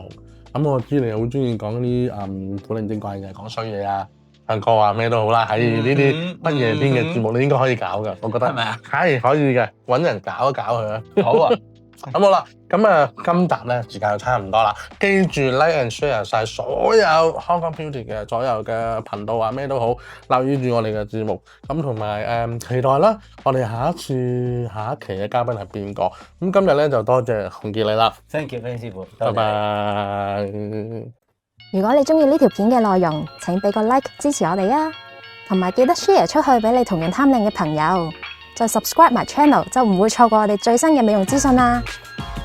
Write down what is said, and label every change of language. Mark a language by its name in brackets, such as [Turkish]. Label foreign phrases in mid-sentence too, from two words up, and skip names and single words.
[Cantonese] 咁我知你好中意講啲古靈精怪嘅，講衰嘢啊、唱歌啊咩都好啦。喺呢啲不夜天嘅節目，你應該可以搞噶。我覺得係咪啊？係可以嘅，揾人搞一搞佢啊。好啊。咁好啦，咁今集咧時間就差唔多啦。記住 [English] like and share [Cantonese] 晒所有 Hong Kong Beauty 嘅所有嘅頻道啊，咩都好，留意住我哋嘅節目。咁同埋期待啦，我哋下一期嘅嘉賓係邊個？咁今日咧就多謝洪傑你啦。 [English] Thank you， [Cantonese] 師傅，拜拜。如果你中意呢條片嘅內容，請俾個 like 支持我哋啊，同埋記得 share 出去俾你同樣貪靚嘅朋友。再 subscribe 埋 channel 就唔會錯過我哋最新嘅美容資訊啦〜